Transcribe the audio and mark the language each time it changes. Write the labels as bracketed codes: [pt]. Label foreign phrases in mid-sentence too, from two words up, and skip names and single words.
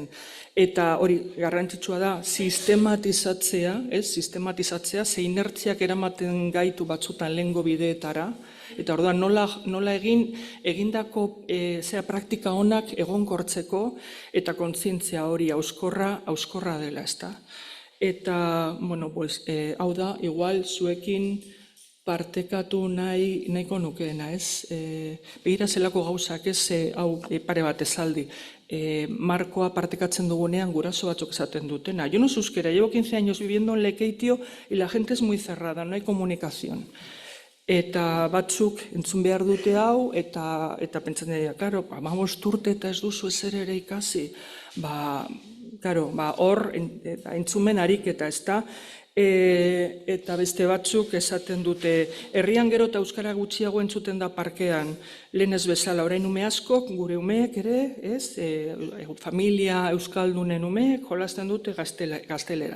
[eu] Eta hori garrantzitsua da sistematizatzea, sistematizatzea, ze inertziak eramaten gaitu batzutan lehengo bideetara, eta orduan nola egindako praktika onak egonkortzeko eta kontzientzia hori hauskorra dela, ezta. Eta, bueno, hau da, igual zuekin partekatu nahiko nukeena, ez? Begira zelako gauzak, ez, hau pare bat esaldi. Markoa partekatzen dugunean guraso batzuk esaten dutena. [es] Yo no sé euskera, llevo 15 años viviendo en Lekeitio y la gente es muy cerrada, no hay comunicación. [eu] Eta batzuk entzun behar dute hau, eta pentsatzen dira, karo, 15 urte eta ez duzu ezer ere ikasi, hor entzumen ariketa, ez da, eta beste batzuk esaten dute, herrian gero eta euskara gutxiago entzuten da parkean, lehen ez bezala, orain ume askok, gure umeek ere, familia euskaldunen umeek, jolasten dute gazteleraz.